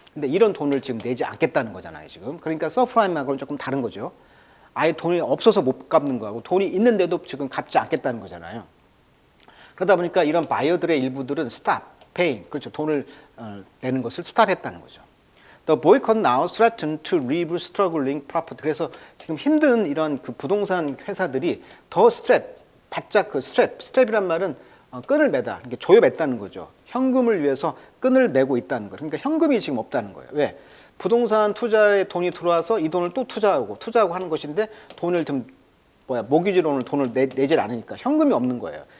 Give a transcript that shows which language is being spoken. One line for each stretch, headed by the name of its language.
Korean: 근데 이런 돈을 지금 내지 않겠다는 거잖아요, 지금. 그러니까 서프라임하고는 조금 다른 거죠. 아예 돈이 없어서 못 갚는 거하고 돈이 있는데도 지금 갚지 않겠다는 거잖아요. 그러다 보니까 이런 바이어들의 일부들은
English: stop paying,
Korean: 그렇죠. 돈을 내는 것을 스탑했다는 거죠.
English: The boycott now threatened to leave struggling property.
Korean: 그래서 지금 힘든 이런 그 부동산 회사들이 더 바짝 스트랩이란 말은 끈을 매다, 그러니까 조여맸다는 거죠. 현금을 위해서 끈을 매고 있다는 거예요. 그러니까 현금이 지금 없다는 거예요. 왜? 부동산 투자에 돈이 들어와서 이 돈을 또 투자하고 하는 것인데 돈을 좀 모기지로 돈을 내질 않으니까 현금이 없는 거예요.